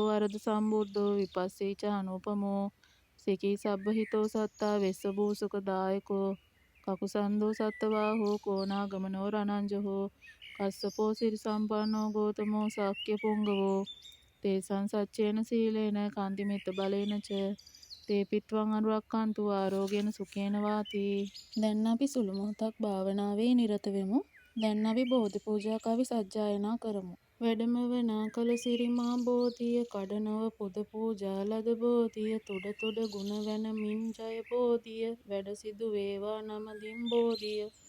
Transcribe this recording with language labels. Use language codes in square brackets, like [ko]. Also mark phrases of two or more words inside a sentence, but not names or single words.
[pi] වරද සම්බුද්ධෝ විපස්සී ච අනුපමෝ සිකී සබ්බහිතෝ සත්තා වෙස්ස භූසුක දායකෝ කකුසන්දෝ සත්තවාහෝ කෝනාගමනෝ රණංජහෝ කස්සපෝ සිරි සම්පන්නෝ ගෝතමෝ සාක්‍ය පුංගවෝ තේසං සච්චේන සීලේන කාන්තිමිත්ත බලේන ච තේපිත්වං අනුරක්ඛන්තු ආරෝග්‍යන සුඛේන වාති [si] දැන් අපි සුළු මොහොතක් භාවනාවේ නිරත වෙමු. දැන් අපි බෝධි පූජා කවි සජ්ජායනා කරමු. වැඩමවනා කළ සිරිමා බෝධිය කඩනව පුද පූජා ලද බෝධිය තුඩ තුඩ ගුණ වැනමින් ජය බෝධිය වැඩ සිදු වේවා නමදින් බෝධිය